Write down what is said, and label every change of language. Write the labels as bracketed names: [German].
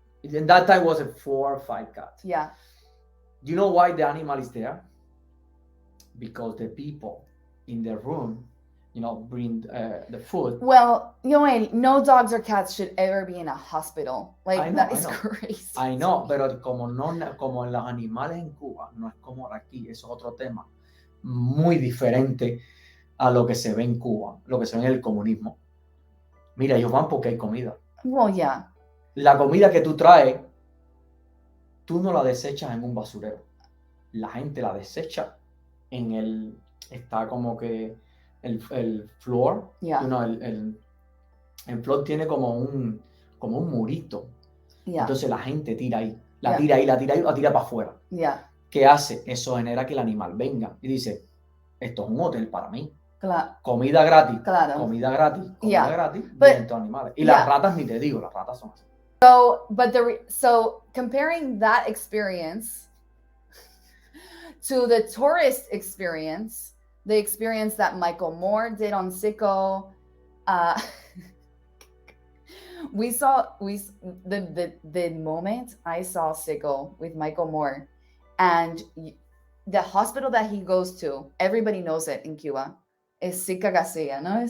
[English] And that time was 4 or 5 cats. Yeah. Do you know why the animal is there? Because the people in the room, bring the food. Well, Yoel, no dogs or cats should ever be in a hospital. That is crazy. I know, [Spanish] pero como los animales en Cuba, no es como aquí, eso es otro tema. Muy diferente a lo que se ve en Cuba, lo que se ve en el comunismo. Mira, ellos van porque hay comida. [English] Well, yeah. [Spanish] La comida que tú traes, tú no la desechas en un basurero. La gente la desecha está como que el floor, [English] yeah. [Spanish] El floor tiene como un murito. [English] Yeah. [Spanish] Entonces la gente tira ahí, la tira para afuera. [English] Yeah. [Spanish] ¿Qué hace? Eso genera que el animal venga y dice, esto es un hotel para mí. Claro. Comida gratis. Claro. Comida gratis. [English] Yeah. [Spanish] Gratis. [English] But, [Spanish] vienen estos animales. Y las ratas ni te digo, las ratas son así. [English] So comparing that experience to the tourist experience, the experience that Michael Moore did on Sicko, the moment I saw Sicko with Michael Moore, and the hospital that he goes to, everybody knows it in Cuba, is Sica Garcia, no?